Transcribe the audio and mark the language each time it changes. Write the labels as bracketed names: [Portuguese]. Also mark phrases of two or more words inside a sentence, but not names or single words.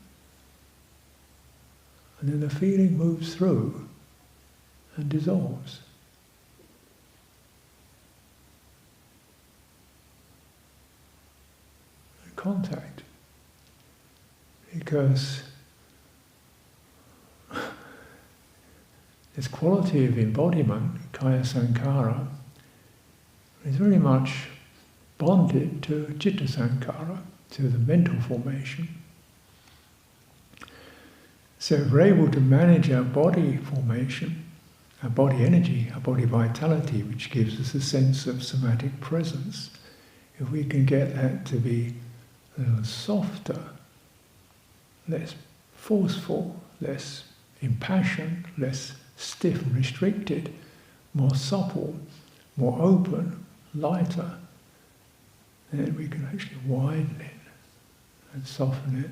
[English] And then the feeling moves through and dissolves. Contact. Because this quality of embodiment, [Pali] kaya sankhara, [English] is very much bonded to [Pali] citta sankhara, [English] to the mental formation. So if we're able to manage our body formation, our body energy, our body vitality, which gives us a sense of somatic presence, if we can get that to be a little softer, less forceful, less impassioned, less stiff and restricted, more supple, more open, lighter, then we can actually widen it and soften it.